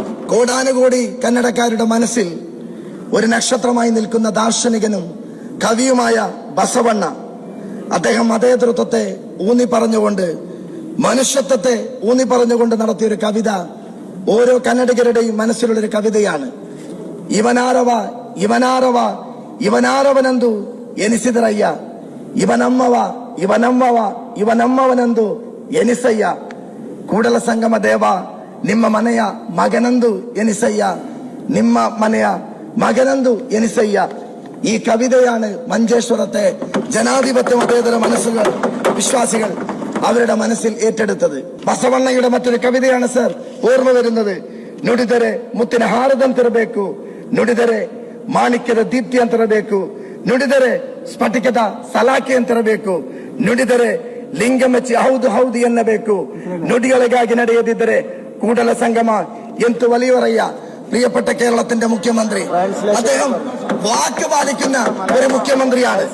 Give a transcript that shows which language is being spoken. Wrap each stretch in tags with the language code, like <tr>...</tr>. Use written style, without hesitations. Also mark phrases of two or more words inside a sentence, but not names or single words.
<ml>കോടാനുകോടി കന്നഡക്കാരുടെ മനസ്സിൽ ഒരു നക്ഷത്രമായി നിൽക്കുന്ന ദാർശനികനും കവിയുമായ ബസവണ്ണ, അദ്ദേഹം മതേതൃത്വത്തെ ഊന്നി പറഞ്ഞുകൊണ്ട്, മനുഷ്യത്വത്തെ ഊന്നി പറഞ്ഞുകൊണ്ട് നടത്തിയൊരു കവിത ഓരോ കന്നഡിಗരുടെയും മനസ്സിലുള്ളൊരു കവിതയാണ്.</ml> <kn>ಇವನಾರವ ಇವನಾರವ ಇವನಾರವನೆಂದು ಎನಿಸಿದರಯ್ಯ, ಇವನಮ್ಮವ ಇವನಮ್ಮವ ಇವನಮ್ಮವನೆಂದು ಎನಿಸಯ್ಯ, ಕೂಡಲ ಸಂಗಮ ದೇವ ನಿಮ್ಮ ಮನೆಯ ಮಗನೆಂದು ಎನಿಸಯ್ಯ, ನಿಮ್ಮ ಮನೆಯ ಮಗನೆಂದು ಎನಿಸಯ್ಯ.</kn> <ml>ഈ കവിതയാണ് മഞ്ചേശ്വരത്തെ ജനാധിപത്യ മതേതര മനസ്സുകൾ വിശ്വാസികൾ അവരുടെ മനസ്സിൽ ഏറ്റെടുത്തത്. ಬಸವಣ್ಣയുടെ മറ്റൊരു കവിതയാണ് സർ ഓർമ്മ വരുന്നത്.</ml> <kn>ನುಡಿದರೆ ಮುತ್ತಿನ ಹಾರದಂತಿರಬೇಕು, ನುಡಿದರೆ ಮಾಣಿಕ್ಯದ ದೀಪ್ತಿ ಅಂತಿರಬೇಕು, ನುಡಿದರೆ ಸ್ಫಟಿಕದ ಸಲಾಖೆ ಅಂತಿರಬೇಕು, ನುಡಿದರೆ ಲಿಂಗ ಮೆಚ್ಚಿ ಹೌದು ಹೌದು ಎನ್ನಬೇಕು, ನುಡಿಗಳಿಗಾಗಿ ನಡೆಯದಿದ್ದರೆ ಕೂಡಲ ಸಂಗಮ ಎಂತು വലിയവರಯ್യ.</kn> <ml>പ്രിയപ്പെട്ട കേരളത്തിന്റെ മുഖ്യമന്ത്രി, അദ്ദേഹം വാക്ക് പാലിക്കുന്ന ഒരു മുഖ്യമന്ത്രിയാണ്.</ml>